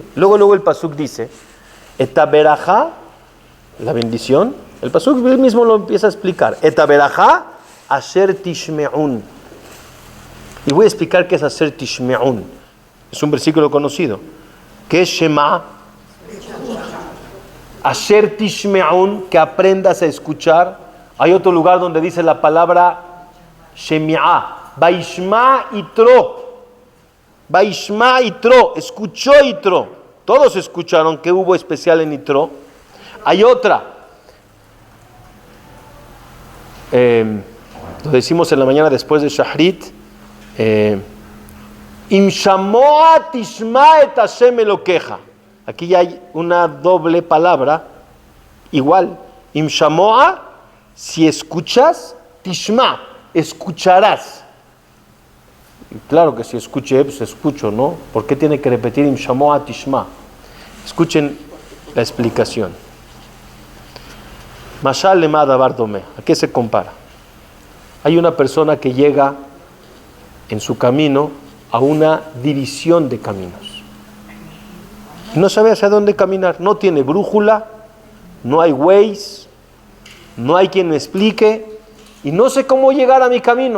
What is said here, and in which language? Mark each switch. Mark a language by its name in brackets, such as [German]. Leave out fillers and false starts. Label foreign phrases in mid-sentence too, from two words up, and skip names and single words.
[Spanish] Luego el pasuk dice, [Hebrew] את הברכה, [Spanish] la bendición. El pasuk mismo lo empieza a explicar. [Hebrew] את הברכה אשר תשמעו. [Spanish] Y voy a explicar qué es [Hebrew] אשר תשמעו. [Spanish] Es un versículo conocido. ¿Qué es Shema? [Hebrew] אשר תשמעו, [Spanish] que aprendas a escuchar. Hay otro lugar donde dice la palabra Shemi'ah. [Hebrew] וישמע יתרו. וישמע יתרו. [Spanish] Escuchó Yitro. Todos escucharon que hubo especial en Yitro. Hay otra. Lo decimos en la mañana después de Shahrit. [Hebrew] אם שמוע תשמע את ה' אלוקיך. [Spanish] Aquí ya hay una doble palabra igual. [Hebrew] אם שמוע, [Spanish] si escuchas, tishma, escucharás. Y claro que si escuché, pues escucho, ¿no? ¿Por qué tiene que repetir [Hebrew] אם שמוע תשמע? [Spanish] Escuchen la explicación. [Hebrew] משל למה דבר דומה. [Spanish] ¿A qué se compara? Hay una persona que llega en su camino a una división de caminos. No sabe hacia dónde caminar, no tiene brújula, no hay Waze, no hay quien me explique y no sé cómo llegar a mi camino.